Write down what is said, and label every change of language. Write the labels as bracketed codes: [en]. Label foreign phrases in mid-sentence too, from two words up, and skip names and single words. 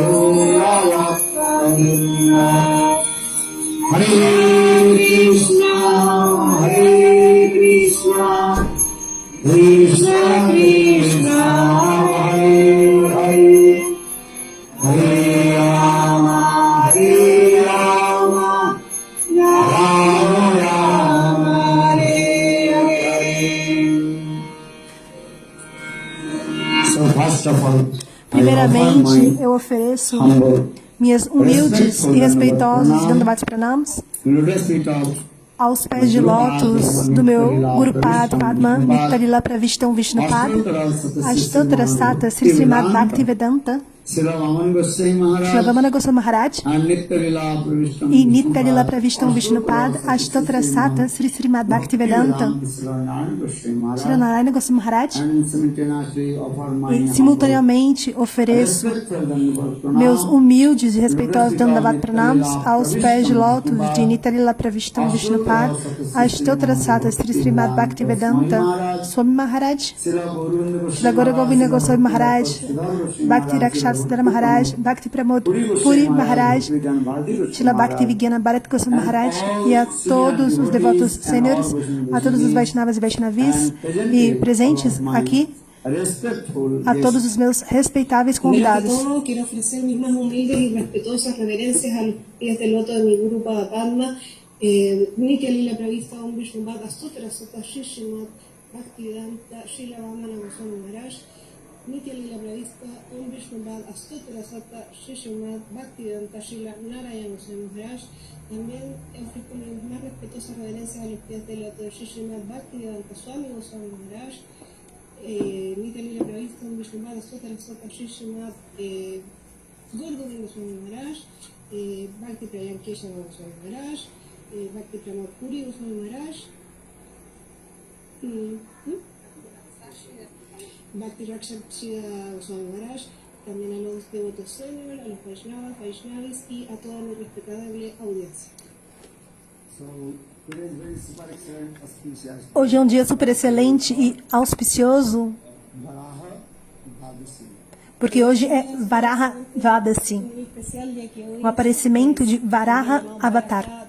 [sa] Gauravatta Hare Krishna Krishna Krishna Hare Hare Hare Rama Rama Rama Hare Hare. [en] So first of all, [pt] Primeiramente, eu ofereço minhas humildes e respeitosos [sa] Dandavats Pranams [pt] aos pés de lótus do meu Guru Pad Padma Nitya-lila Pravishtam Vishnupad Ashtotara Sata Sri Srimad Bhaktivedanta Srila Vamana Goswami Maharaj e Nitya-lila Pravishtam Vishnupad Ashtotara Sata Sri Srimad Bhaktivedanta Srila Narayana Goswami Maharaj, e simultaneamente ofereço meus humildes e respeitosos [sa] Dandavat Pranams [pt] aos pés de lótus de Nitya-lila Pravishtam Vishnupad Ashtotara Sata Sri Srimad Bhaktivedanta Swami Maharaj, Srila Gaura Govinda Goswami Maharaj, Bhakti Rakshata Siddhara Maharaj, Bhakti Pramod Puri Maharaj, Srila Bhakti Vigyana Bharat Goswami Maharaj e a todos os devotos sêniores, a todos os Vaishnavas e Vaishnavis e presentes aqui, a todos os meus respeitáveis convidados. Quero oferecer minhas mais humildes e respeitosas reverências aos pés de loto de meu Guru Padma Nitya-lila Pravishta Om Vishnupad Ashtotara Sata Sri Srimad Bhaktivedanta Srila Vamana Goswami Maharaj Nitya-lila Pravishta Om Vishnupad Ashtotara Sata Sri Srimad Bhaktivedanta Srila Narayana Goswami Maharaj. [es] También ofrezco mis más respetuosas reverencias a los pies del loto de Sri Srimad Bhaktivedanta Swami Goswami Maharaj Nitya-lila Pravishta Om Vishnupad Ashtotara Sata Sri Srimad Gaura Govinda Goswami Maharaj Bhakti Prayankeshana Goswami Maharaj Bhakti Pramod Puri Goswami Maharaj Bhakti Rakshata Goswami Maharaj, también a los devotos senior, a los Vaishnavas, Vaishnavis y a toda mi respetable audiencia. [pt] Hoje é um dia super excelente e auspicioso, porque hoje é Varaha Vadasi, o aparecimento de Varaha Avatar.